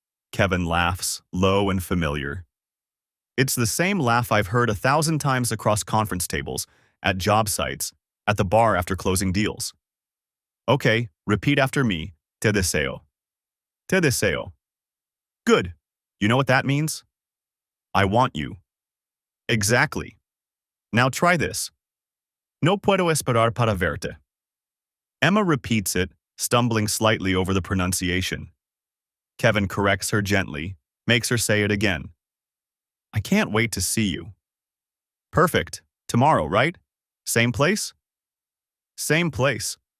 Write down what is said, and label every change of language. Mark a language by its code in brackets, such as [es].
[en] Kevin laughs, low and familiar. It's the same laugh I've heard 1,000 times across conference tables, at job sites, at the bar after closing deals. Okay, repeat after me. [es] Te deseo. Te deseo. [en] Good. You know what that means? I want you. Exactly. Now try this. [es] No puedo esperar para verte. [en] Emma repeats it, stumbling slightly over the pronunciation. Kevin corrects her gently, makes her say it again. I can't wait to see you. Perfect. Tomorrow, right? Same place? Same place.